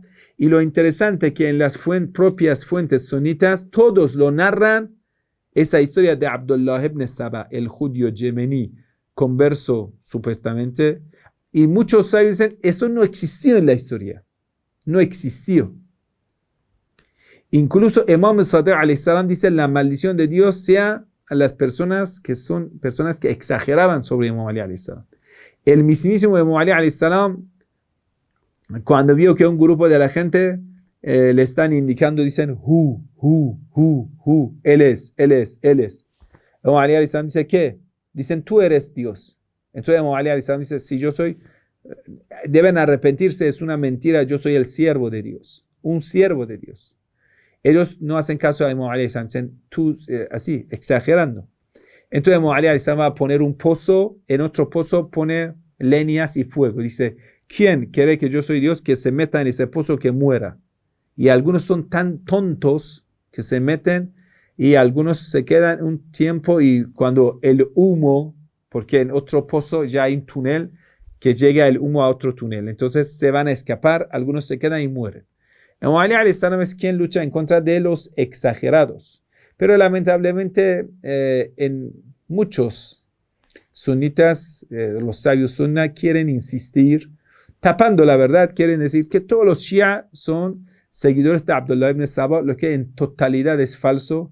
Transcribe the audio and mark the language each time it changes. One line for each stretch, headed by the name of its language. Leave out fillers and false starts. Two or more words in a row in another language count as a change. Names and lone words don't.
Spanish: Y lo interesante es que en las propias fuentes sunitas todos lo narran, esa historia de Abdullah ibn Sabah, el judío yemení, converso supuestamente. Y muchos sabios dicen, esto no existió en la historia. No existió. Incluso Imam Sadiq
Arabic: عليه السلام
Spanish: dice, la maldición de Dios sea a las personas que son personas que exageraban sobre Imam Ali
Arabic: عليه السلام.
Spanish: El mismísimo Imam Ali
Arabic: عليه السلام,
Spanish: cuando vio que un grupo de la gente le están indicando, dicen, él es. Imam Ali
Arabic: عليه السلام
Spanish: dice, ¿qué? Dicen, tú eres Dios. Entonces Imam Ali
Arabic: عليه السلام
Spanish: dice, si yo soy, deben arrepentirse, es una mentira, yo soy el siervo de Dios, un siervo de Dios. Ellos no hacen caso a Imam Ali
Arabic: عليه السلام,
Spanish: dicen, tú, así, exagerando. Entonces Imam Ali
Arabic: عليه السلام
Spanish: va a poner un pozo, en otro pozo pone leñas y fuego. Dice, ¿quién quiere que yo soy Dios? Que se meta en ese pozo, que muera. Y algunos son tan tontos que se meten y algunos se quedan un tiempo y cuando el humo, porque en otro pozo ya hay un túnel que llega el humo a otro túnel. Entonces se van a escapar, algunos se quedan y mueren. Imam Ali
Arabic: عليه السلام
Spanish: es quien lucha en contra de los exagerados. Pero lamentablemente en muchos sunitas, los sabios sunna quieren insistir, tapando la verdad, quieren decir que todos los Shia son seguidores de Abdullah ibn Sabah, lo que en totalidad es falso.